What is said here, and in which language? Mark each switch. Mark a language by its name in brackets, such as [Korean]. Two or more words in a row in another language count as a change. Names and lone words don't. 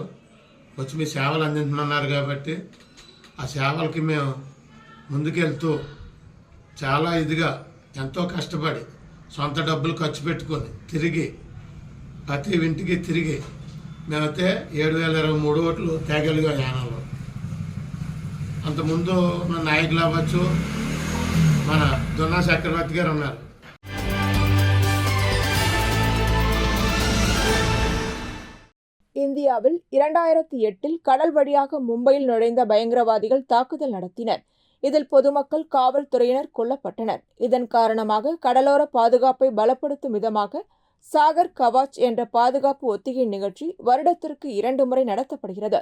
[Telugu] వచ్చి మీ సేవలు అందింటున్నారు కాబట్టి ఆ సేవలకి మేము ముందుకెళ్తూ చాలా ఇదిగా ఎంతో కష్టపడి సొంత డబ్బులు ఖర్చు పెట్టుకొని తిరిగి ప్రతి ఇంటికి తిరిగి మేమైతే 7,023 ఓట్లు తేగలిగాం యానంలో. అంతకుముందు మన నాయకులు అవ్వచ్చు, మన దొన్నా చక్రవర్తి గారు ఉన్నారు. [Tamil] இந்தியாவில் 2008 கடல் வழியாக மும்பையில் நுழைந்த பயங்கரவாதிகள் தாக்குதல் நடத்தினர். இதில் பொதுமக்கள், காவல்துறையினர் கொல்லப்பட்டனர். இதன் காரணமாக கடலோர பாதுகாப்பை பலப்படுத்தும் விதமாக சாகர் கவாச் என்ற பாதுகாப்பு ஒத்திகை நிகழ்ச்சி வருடத்திற்கு 2 முறை நடத்தப்படுகிறது.